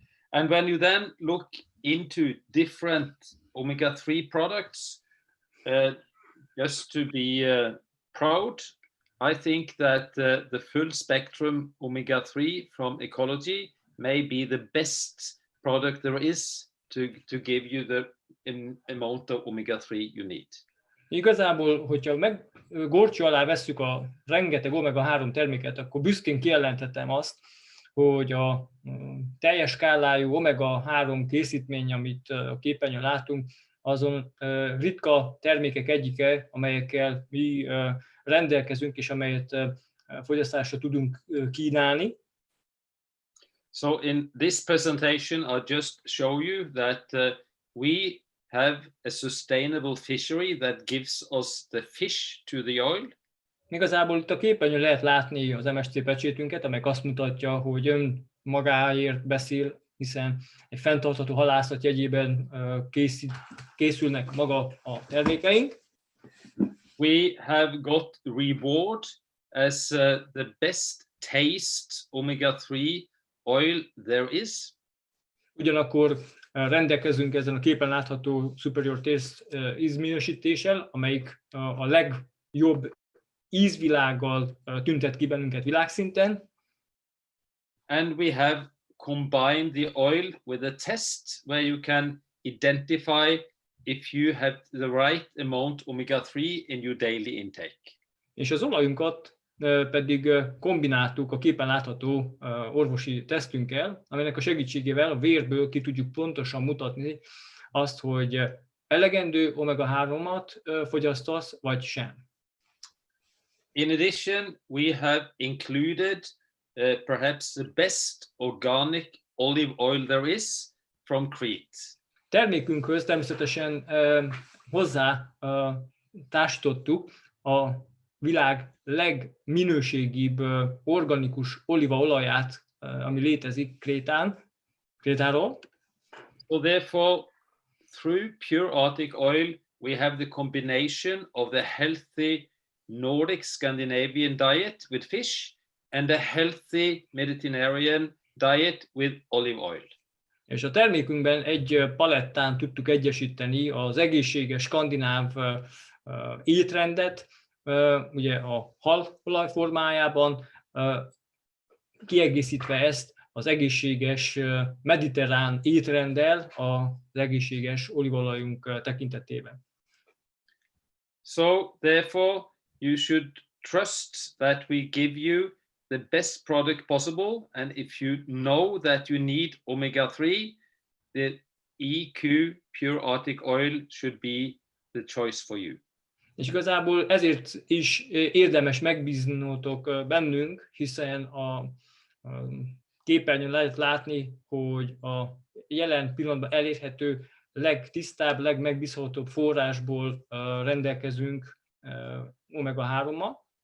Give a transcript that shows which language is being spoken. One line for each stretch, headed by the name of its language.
English: And when you then look into different omega-3 products, just to be proud, I think that the full spectrum omega-3 from Ecology may be the best product there is to give you the amount of omega-3 you need.
Hungarian: Igazából, hogyha górcső alá vesszük a rengeteg omega-3 terméket, akkor büszkén kijelenthetem azt, hogy a teljes skálájú omega-3 készítmény, amit a képernyőn látunk, azon ritka termékek egyike, amelyekkel mi rendelkezünk, és amelyet fogyasztásra tudunk kínálni.
English: So in this presentation, I'll just show you that we have a sustainable fishery that gives us the fish to the oil.
Hungarian: Igazából itt a képernyőn lehet látni az MSC pecsétünket, amely azt mutatja, hogy önmagáért beszél, hiszen egy fenntartható halászat jegyében készülnek maga a termékeink.
English: We have got reward as the best taste omega-3 oil there is.
Hungarian: Ugyanakkor rendelkezünk ezen a képen látható
English: superior taste
Hungarian: ízminősítéssel, amelyik a legjobb ízvilággal tüntet ki bennünket világszinten.
English: And we have combined the oil with a test where you can identify if you have the right amount omega-3 in your daily intake.
Hungarian: És az olajunkat pedig kombináltuk a képen látható orvosi tesztünkkel, aminek a segítségével a vérből ki tudjuk pontosan mutatni azt, hogy elegendő omega-3-at fogyasztasz, vagy sem.
English: In addition, we have included perhaps the best organic olive oil there is from Crete.
Hungarian: Termékünkhöz természetesen hozzá társítottuk a világ legminőségibb organikus olívaolaját, ami létezik Krétáról.
English: So therefore, through pure Arctic oil, we have the combination of the healthy Nordic Scandinavian diet with fish and a healthy Mediterranean diet with olive oil.
Hungarian: És a termékünkben egy palettán tudtuk egyesíteni az egészséges skandináv étrendet, ugye a halolaj formájában, kiegészítve ezt az egészséges mediterrán étrenddel az egészséges olívaolajunk tekintetében.
English: So therefore you should trust that we give you the best product possible, and if you know that you need omega-3, the EQ Pure Arctic Oil should be the choice for you.
Hungarian: És igazából ezért is érdemes megbíznótok bennünk, hiszen a képernyőn lehet látni, hogy a jelen pillanatban elérhető legtisztább, legmegbízhatóbb forrásból rendelkezünk omega-3-mal.